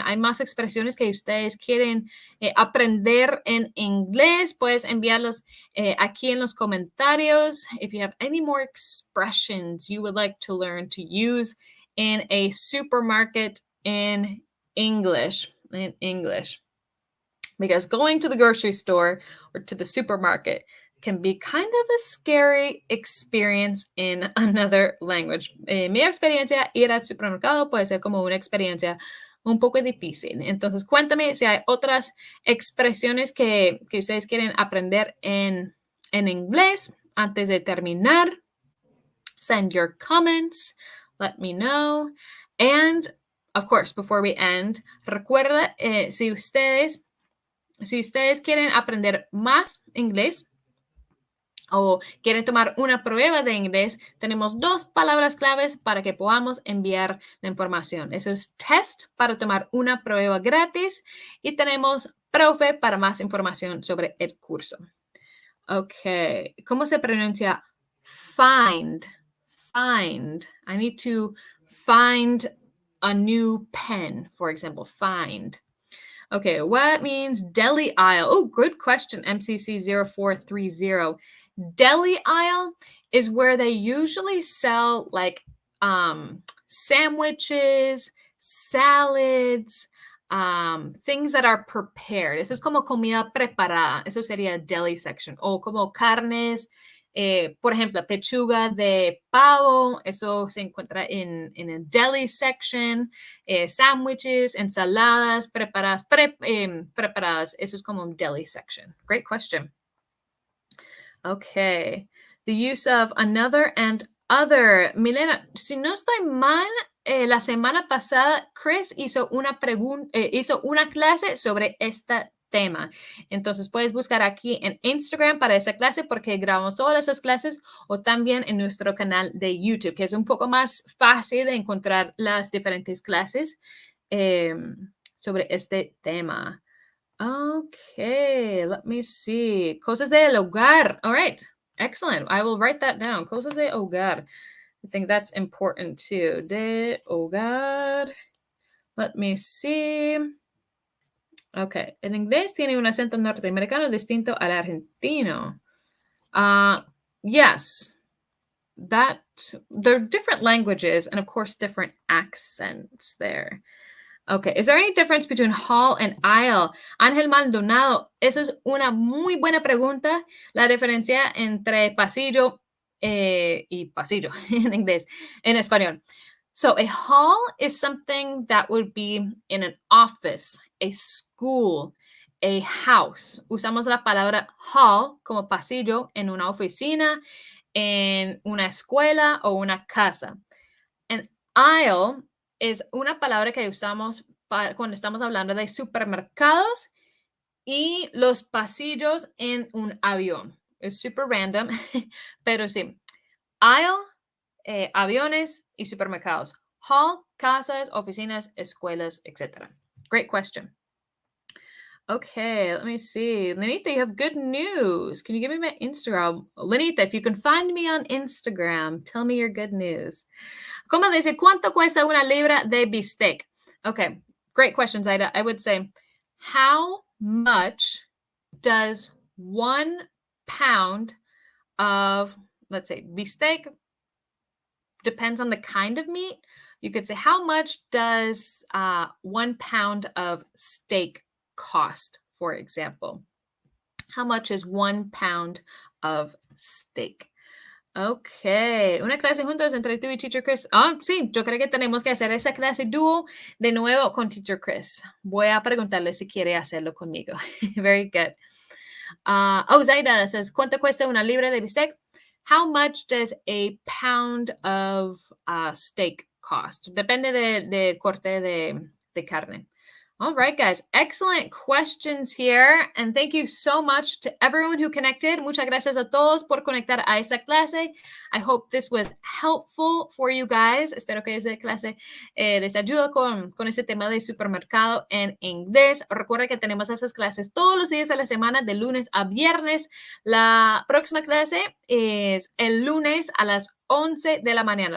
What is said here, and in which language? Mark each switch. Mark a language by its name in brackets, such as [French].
[Spanish] ¿Hay más expresiones que ustedes quieren aprender en inglés? Puedes enviarlas aquí en los comentarios. [English] If you have any more expressions you would like to learn to use in a supermarket in English. Because going to the grocery store or to the supermarket, can be kind of a scary experience in another language. [Spanish] Mi experiencia, ir al supermercado puede ser como una experiencia un poco difícil. Entonces, cuéntame si hay otras expresiones que ustedes quieren aprender en inglés antes de terminar. [English] Send your comments. Let me know. And, of course, before we end, [Spanish] recuerda, si ustedes quieren aprender más inglés, o quieren tomar una prueba de inglés, tenemos 2 palabras claves para que podamos enviar la información. Eso es test para tomar una prueba gratis y tenemos profe para más información sobre el curso. Ok, ¿cómo se pronuncia find? [English] Find. I need to find a new pen, for example, find. Okay, what means deli aisle? Oh, good question, MCC0430. Deli aisle is where they usually sell like sandwiches, salads, things that are prepared. [Spanish] Eso es como comida preparada. Eso sería deli section. O como carnes, por ejemplo, pechuga de pavo. Eso se encuentra en el deli section. Sandwiches, ensaladas preparadas, preparadas. Eso es como un deli section. [English] Great question. Okay. The use of another and other. [Spanish] Milena, si no estoy mal, la semana pasada Chris hizo una clase sobre este tema. Entonces puedes buscar aquí en Instagram para esa clase porque grabamos todas esas clases o también en nuestro canal de YouTube, que es un poco más fácil de encontrar las diferentes clases sobre este tema. [English] Okay, let me see. [Spanish] Cosas del hogar. [English] All right, excellent. I will write that down. [Spanish] Cosas de hogar. [English] I think that's important too. [Spanish] De hogar. [English] Let me see. [Spanish] Okay, en inglés tiene un acento norteamericano distinto al argentino. [English] Yes, that they're different languages and of course different accents there. Okay, is there any difference between hall and aisle? [Spanish] Ángel Maldonado, eso es una muy buena pregunta. La diferencia entre pasillo y pasillo en inglés, en español. [English] So a hall is something that would be in an office, a school, a house. [Spanish] Usamos la palabra hall como pasillo en una oficina, en una escuela o una casa. [English] An aisle [Spanish] es una palabra que usamos cuando estamos hablando de supermercados y los pasillos en un avión. Es super random, pero sí. Aisle, aviones y supermercados. Hall, casas, oficinas, escuelas, etc. [English] Great question. Okay, let me see. Lenita, you have good news. Can you give me my Instagram? Lenita, if you can find me on Instagram, tell me your good news. [Spanish] ¿Cómo dice cuánto cuesta una libra de bistec? [English] Okay, great question, Zaida. I would say, how much does 1 pound of, let's say, bistec, depends on the kind of meat. You could say, how much does 1 pound of steak cost, for example? How much is 1 pound of steak? [Spanish] Ok, una clase juntos entre tú y Teacher Chris. Sí, yo creo que tenemos que hacer esa clase dúo de nuevo con Teacher Chris. Voy a preguntarle si quiere hacerlo conmigo. [English] Very good. [Spanish] Zaida [English] says, [Spanish] ¿cuánto cuesta una libra de bistec? [English] How much does a pound of steak cost? [Spanish] Depende del corte de carne. [English] All right, guys. Excellent questions here. And thank you so much to everyone who connected. [Spanish] Muchas gracias a todos por conectar a esta clase. [English] I hope this was helpful for you guys. [Spanish] Espero que esta clase les ayude con ese tema de supermercado en inglés. Recuerda que tenemos esas clases todos los días de la semana, de lunes a viernes. La próxima clase es el lunes a las 11 de la mañana.